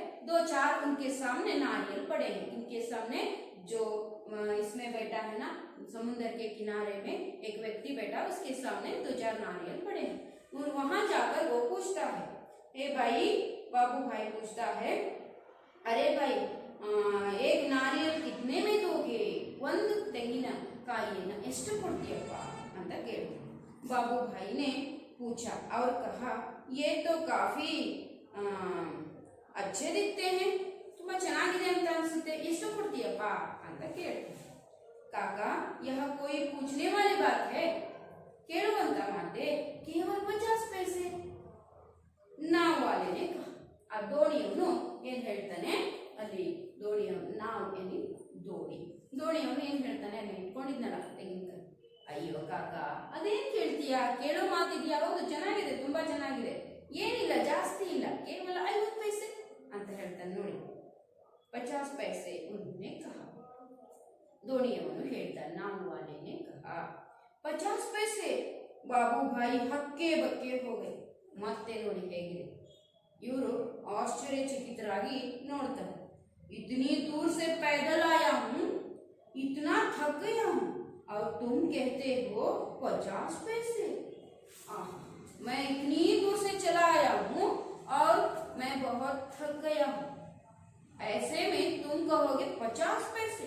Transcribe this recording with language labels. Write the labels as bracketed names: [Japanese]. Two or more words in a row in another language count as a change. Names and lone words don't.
[Hindi] दो चार उनके सामने नारियल पड़े हैं. इनके सामने जो इसमें बैठा है ना, समुद्र के किनारे में एक व्यक्ति बैठा, उसके सामने दो चार नारियल पड़े हैं. और वहां जाकर वो पूछता है, ए भाई, बाबू भाई पूछता है, अरे भाई, एक नारियल कितने में दोगे? [Kannada] ಒಂದು ತೆಂಗಿನ ಕಾಯಿಯನ್ನು ಎಷ್ಟು ಕೊಡ್ತೀಯಪ್ಪ ಅಂತ ಕೇಳಿದ್ರು. [Hindi] बाबू भाई ने पूछा और कहा, ये तो काफी अच्छे दिखते हैं, [Kannada] ತುಂಬಾ ಚೆನ್ನಾಗಿದೆ ಅಂತ ಅನ್ಸುತ್ತೆ, ಎಷ್ಟು ಕೊಡ್ತೀಯಪ್ಪ ಅಂತ ಕೇಳಿದ್ರು. [Hindi] काका, यह कोई पूछने वाली बात है? [Kannada] ಕೇಳುವಂತ ಮಾತೆ, ಕೇವಲ 50 पैसे. [Hindi] नाव वाले ने कहा. [Kannada] ಆ ದೋಣಿಯವನು ಏನ್ ಹೇಳ್ತಾನೆ ಅಲ್ಲಿ? ನಾವು ಏನಿ ದೋಣಿಯವನು ಏನ್ ಹೇಳ್ತಾನೆ? ಅಲ್ಲಿ ಇಟ್ಕೊಂಡಿದ್ನಲ್ಲ ತೆಂಗಿನಕಾಯಿ. ಅಯ್ಯೋ ಕಾಕ, ಅದೇನ್ ಕೇಳ್ತೀಯಾ? ಕೇಳೋ ಮಾತಿದ್ಯಾ? ಹೌದು, ಚೆನ್ನಾಗಿದೆ, ತುಂಬಾ ಚೆನ್ನಾಗಿದೆ, ಏನಿಲ್ಲ, ಜಾಸ್ತಿ ಇಲ್ಲ, ಕೇವಲ 50 पैसे ಅಂತ ಹೇಳ್ತಾನೆ. [Hindi] ನೋಡಿ, 50 पैसे उन्होंने कहा. [Kannada] ದೋಣಿಯವನು ಹೇಳ್ತಾನೆ, [Hindi] नाव वाले ने कहा 50 पैसे. [Kannada] ಬಾಬು ಭಾಯಿ [Hindi] हक्के बक्के [Kannada] ಹೋಗಿ. ಮತ್ತೆ ನೋಡಿ ಹೇಗಿದೆ, ಇವರು ಆಶ್ಚರ್ಯಚಕಿತರಾಗಿ ನೋಡ್ತಾರೆ. [Hindi] इतनी दूर से पैदल आया हूँ, इतना थक गया हूँ, और तुम कहते हो 50 पैसे. मैं इतनी दूर से चला आया हूँ और मैं बहुत थक गया हूँ, ऐसे में तुम कहोगे 50 पैसे?